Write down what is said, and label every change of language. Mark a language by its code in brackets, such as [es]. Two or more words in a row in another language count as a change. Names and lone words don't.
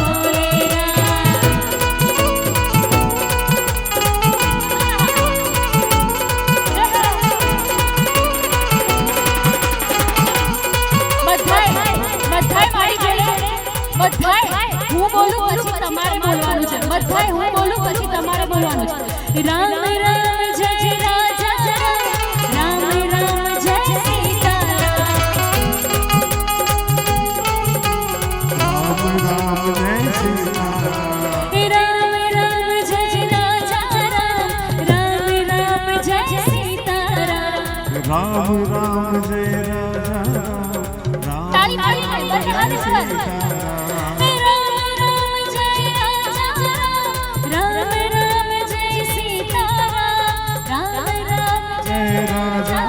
[gu] હું બોલું પછી તમારે બોલવાનું છે બધાય હું બોલું પછી તમારે બોલવાનું છે રામ રામ જય રાજા રામ રામ જય સીતારામ [hi] राम राम जय सीताराम राम राम जय राजा राम राम जय सीताराम राम राम जय राजा राम [gu] તાળી તાળી તાળી બંને હાથ ઉપર રામ રામ જય રાજા રામ રામ જય સીતારામ રામ રામ [hi] जय राजा